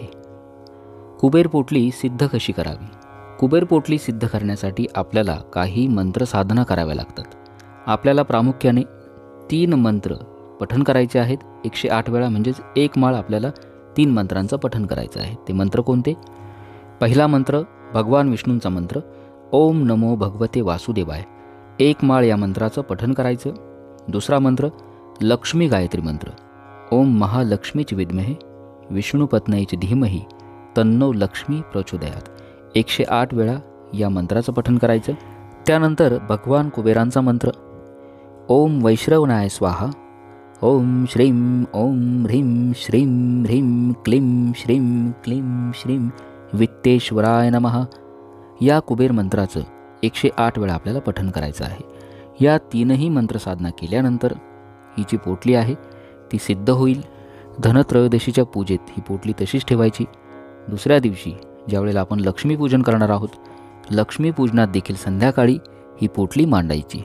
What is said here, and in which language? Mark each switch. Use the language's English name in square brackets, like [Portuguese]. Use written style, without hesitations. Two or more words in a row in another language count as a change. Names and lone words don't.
[Marathi] कुबेर पोटली सिद्ध कशी करावी? कुबेर पोटली सिद्ध करण्यासाठी आपल्याला काही मंत्र साधना कराव्या लागतात। आपल्याला प्रामुख्याने 3 मंत्र पठण करायचे आहेत 108 वेळा, म्हणजेच एक माळ आपल्याला 3 मंत्रांचं पठण करायचं आहे। ते मंत्र कोणते? पहिला मंत्र भगवान विष्णूंचा मंत्र [Sanskrit] ओम नमो भगवते वासुदेवाय, [Marathi] एक माळ या मंत्राचं पठण करायचं। दुसरा मंत्र लक्ष्मी गायत्री मंत्र [Sanskrit] ओम महालक्ष्मीच विद्महे विष्णुपत्नीच धीमहि तन्नो लक्ष्मी प्रचोदयात, [Marathi] 108 वेळा या मंत्राचं पठण करायचं। त्यानंतर भगवान कुबेरांचा मंत्र [Sanskrit] ओम वैश्रवणाय स्वाहा, ओम श्रीं ओम ह्रीं श्रीं ह्रीं क्लीं श्रीं क्लीं श्रीं वित्तेश्वराय नमः [Marathi] या कुबेर मंत्राचं 108 वेळा आपल्याला पठण करायचं आहे। या 3ही मंत्रसाधना केल्यानंतर ही जी पोटली आहे ती सिद्ध होईल। धनत्रयोदशीच्या पूजेत ही पोटली तशीच ठेवायची। दुसऱ्या दिवशी ज्यावेळेला आपण लक्ष्मीपूजन करणार आहोत, लक्ष्मीपूजनात देखील संध्याकाळी ही पोटली मांडायची।